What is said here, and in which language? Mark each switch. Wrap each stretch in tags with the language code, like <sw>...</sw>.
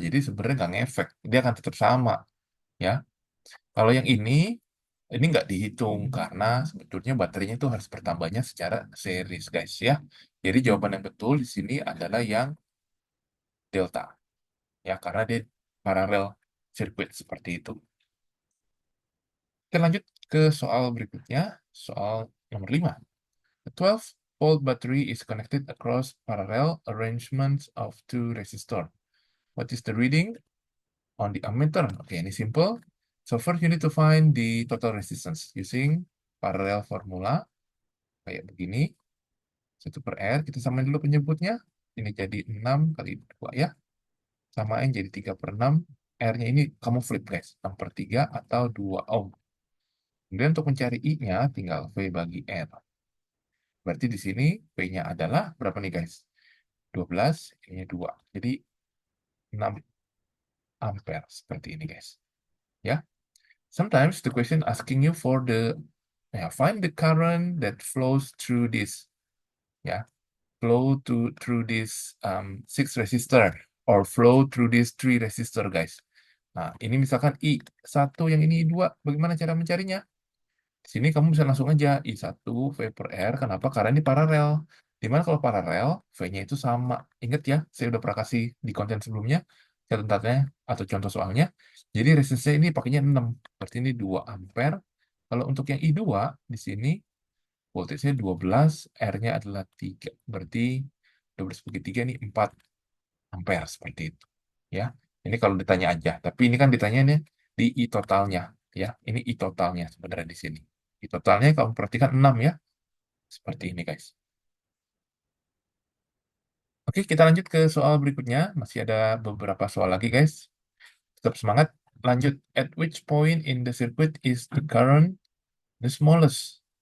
<id>Jadi sebenarnya nggak ngefek. Dia akan tetap sama. Ya, kalau yang ini nggak dihitung karena sebetulnya baterainya itu harus bertambahnya secara series, guys ya. Jadi jawaban yang betul di sini adalah yang delta, ya karena dia paralel circuit seperti itu. Kita lanjut ke soal berikutnya, soal nomor 5.</id> <en>A 12-volt battery is connected across parallel arrangements of two resistor. What is the reading on the ammeter? Oke,</en> <id>ini simple.</id> <en>So first you need to find the total resistance using parallel formula</en> <id>kayak begini. 1 per R, kita samain dulu penyebutnya. Ini jadi 6 kali 2 ya. Samain jadi 3/6. R-nya ini kamu flip guys. 6/3 atau 2 ohm. Kemudian untuk mencari I-nya tinggal V bagi R. Berarti di sini V-nya adalah berapa nih guys? 12, I-nya 2. Jadi 6 ampere seperti ini guys. Ya.</id> <en>Sometimes the question asking you for find the current that flows through this. Ya. Through this 6 resistor or flow through these 3 resistor guys.</en> <id>Nah, ini misalkan I1 yang ini I2, bagaimana cara mencarinya? Di sini kamu bisa langsung aja I1 V per R, kenapa? Karena ini paralel. Dimana kalau paralel, V-nya itu sama. Ingat ya, saya udah pernah kasih di konten sebelumnya, catatannya atau contoh soalnya. Jadi resistance ini pakainya 6, berarti ini 2 ampere. Kalau untuk yang I2 di sini voltage-nya 12, R-nya adalah 3. Berarti 12 bagi 3 ini 4 ampere seperti itu. Ya. Ini kalau ditanya aja, tapi ini kan ditanyanya di I totalnya, ya. Ini I totalnya sebenarnya di sini. I totalnya kamu perhatikan 6 ya. Seperti ini, guys. Oke, kita lanjut ke soal berikutnya. Masih ada beberapa soal lagi, guys. Tetap semangat. Lanjut.</id> <en>At which point in the circuit is the current the smallest?</en>